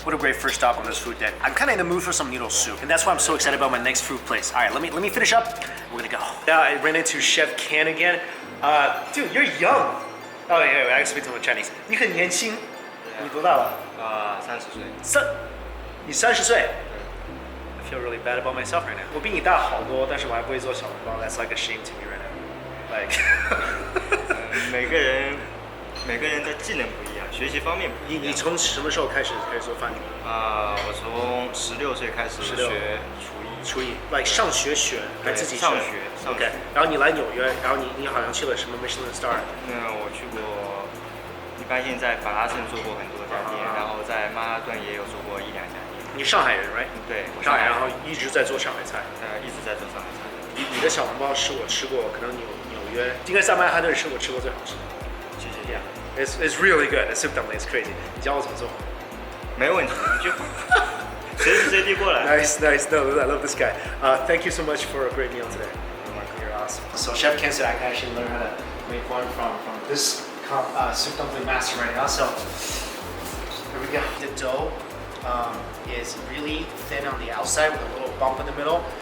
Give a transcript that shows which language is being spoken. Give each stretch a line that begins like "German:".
English: What a great first stop on this food day. I'm kind of in the mood for some noodle soup, and that's why I'm so excited about my next food place. All right, let me finish up. We're gonna go. Now I ran into Chef Ken again. Dude, you're young. Oh yeah, I speak to him in Chinese.
Chinese: 你很年轻，你多大了？30岁。你30岁。
English: I feel really bad about myself right now.
Chinese: 我比你大好多，但是我还不会做小笼包。
English: That's like a shame to me right now. Like
Chinese: 每个人的技能不一样，学习方面不一样。你从什么时候开始做饭？我从16岁开始学厨艺。 like 上学学还自己学？上学。
English: OK。
Chinese: 然后你来纽约，然后你好像去了什么 Michelin Star？我去过，一般性在法拉盛做过很多家店，然后在曼哈顿也有做过1、2家店。你上海人 right？对，上海，然后一直在做上海菜。一直在做上海菜。你的小笼包是我吃过，可能纽约应该在曼哈顿是我吃过最好吃的。谢谢。
English: Yeah, it's really good. The soup dumpling is crazy.
Chinese: 你教我怎么做？没问题，你就随时随地过来。
English: Nice. No, I love this guy. Thank you so much for a great meal today. You're awesome. So Chef Ken said I can actually learn how to make one from this soup dumpling master right now. So here we go. The dough is really thin on the outside with a little bump in the middle.